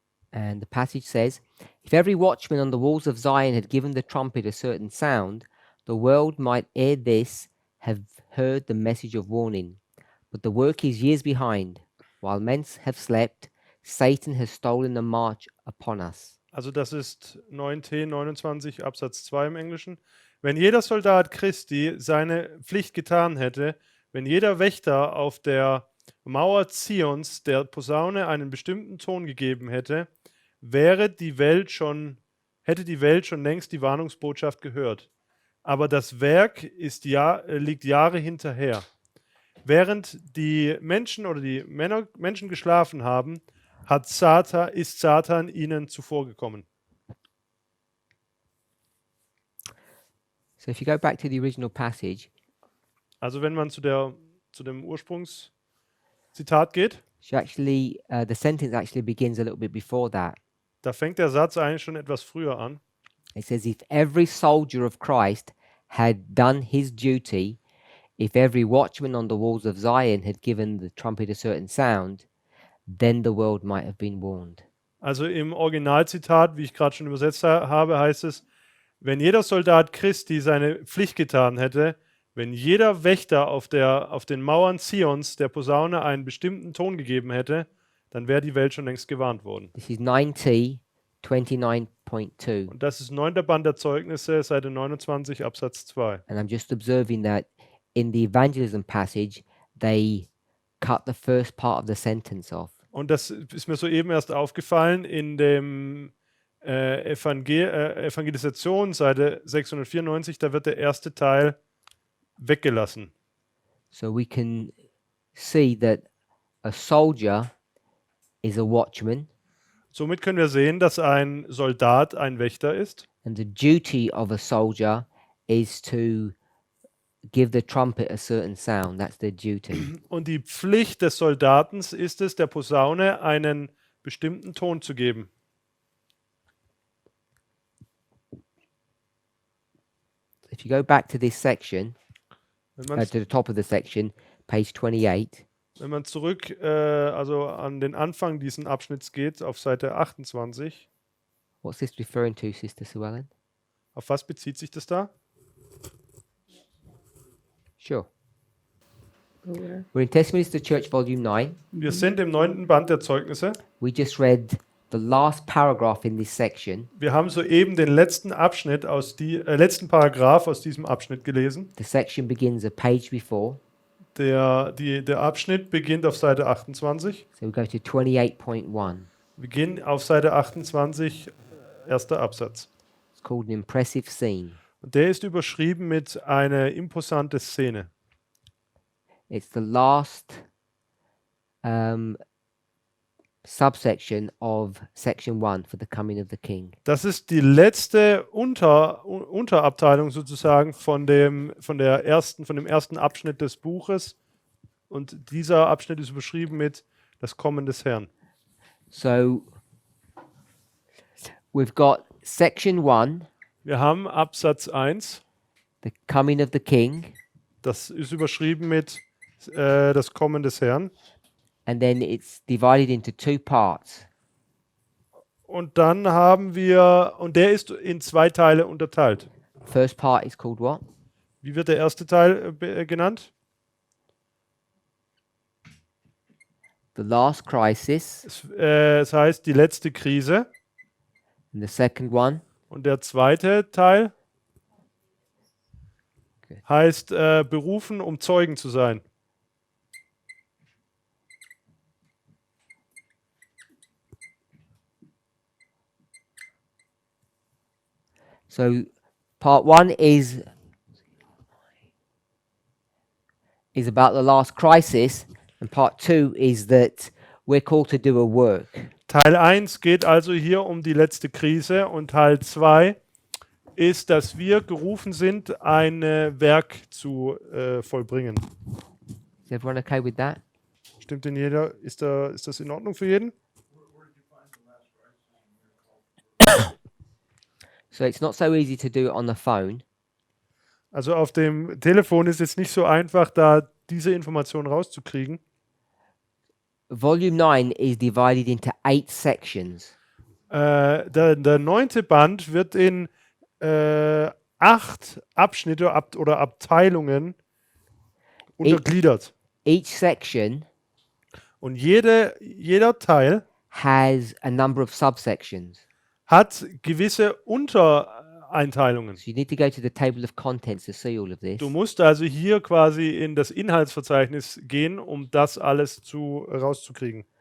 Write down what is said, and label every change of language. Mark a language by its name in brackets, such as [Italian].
[English] And the passage says, if every watchman on the walls of Zion had given the trumpet a certain sound, the world might ere this have heard the message of warning. But the work is years behind. While men have slept, Satan has stolen the march upon us. [German] Also das ist 9t 29 Absatz 2 im Englischen. Wenn jeder Soldat Christi seine Pflicht getan hätte, wenn jeder Wächter auf der Mauer Zions der Posaune einen bestimmten Ton gegeben hätte, hätte die Welt schon längst die Warnungsbotschaft gehört. Aber das Werk liegt Jahre hinterher. Während die Menschen oder die Menschen geschlafen haben, ist Satan ihnen zuvorgekommen. [English] So if you go back to the original passage, [German] Also wenn man zu dem Ursprungszitat geht, [English] the sentence actually begins a little bit before that. [German] da fängt der Satz eigentlich schon etwas früher an. [English] It says, if every soldier of Christ had done his duty, if every watchman on the walls of Zion had given the trumpet a certain sound, then the world might have been warned. [German] Also im Originalzitat, wie ich gerade schon übersetzt habe, heißt es, wenn jeder Soldat Christi seine Pflicht getan hätte, wenn jeder Wächter auf den Mauern Zions der Posaune einen bestimmten Ton gegeben hätte, dann wäre die Welt schon längst gewarnt worden. [English] This is 9T 29.2. [German] Und das ist 9. Band der Zeugnisse, Seite 29, Absatz 2. [English] And I'm just observing that in the evangelism passage, they cut the first part of the sentence off. [German] Und das ist mir soeben erst aufgefallen in dem Evangelisation, Seite 694, da wird der erste Teil weggelassen. [English] So we can see that a soldier is a watchman, [German] Somit können wir sehen, dass ein Soldat ein Wächter ist. [English] and the duty of a soldier is to give the trumpet a certain sound. That's their duty. [German] Und die Pflicht des Soldaten ist es, der Posaune einen bestimmten Ton zu geben. [English] If you go back to this section, [German] Wenn [English] to [German] man, [English] the top of the section, page 28, [German] wenn man zurück also an den Anfang dieses Abschnitts geht, auf Seite 28, [English] what's this referring to, Sister Sue Ellen? [German] auf was bezieht sich das da? [English] Sure. We're in Testimonies to the Church, volume 9. [German] Wir sind im 9. Band der Zeugnisse. [English] We just read the last paragraph in this section. [German] Wir haben soeben den letzten Paragraph aus diesem Abschnitt gelesen. [English] The section begins a page before. [German] Der Abschnitt beginnt auf Seite 28. [English] So we go to 28.1. [German] Wir gehen auf Seite 28, erster Absatz. [English] It's called an impressive scene. [German] Und der ist überschrieben mit einer imposante Szene. [English] It's the last subsection of section 1 for the coming of the king. [German] Das ist die letzte Unterabteilung sozusagen von dem ersten Abschnitt des Buches. Und dieser Abschnitt ist überschrieben mit das Kommen des Herrn. [English] So we've got section 1, [German] Wir haben Absatz 1, [English] the coming of the king, [German] das ist überschrieben mit das Kommen des Herrn. [English] and then it's divided into 2 parts. [German] Und dann haben wir, und der ist in 2 Teile unterteilt. [English] First part is called what? [German] Wie wird der erste Teil genannt? [English] The last crisis. [German] Es heißt die letzte Krise. [English] And the second one, [German] Und der zweite Teil [English] Good. [German] heißt berufen, um Zeugen zu sein. [English] so part 1 is about the last crisis, and part 2 is that we're called to do a work. [German] Teil 1 geht also hier um die letzte Krise und Teil 2 ist, dass wir gerufen sind, ein Werk zu vollbringen. [English] Is everyone okay with that? [German] Stimmt denn jeder? Ist das in Ordnung für jeden? [English] So it's not so easy to do it on the phone. [German] Also auf dem Telefon ist es nicht so einfach, da diese Information rauszukriegen. [English] Volume 9 is divided into 8 sections. [German] Der 9. Band wird in 8 Abschnitte oder Abteilungen untergliedert. [English] Each section [German] Und jeder Teil [English] has a number of subsections. [German] hat gewisse Untereinteilungen. [English] So you need to go to the table of contents to see all of this. [German] Du musst also hier quasi in das Inhaltsverzeichnis gehen, um das alles rauszukriegen.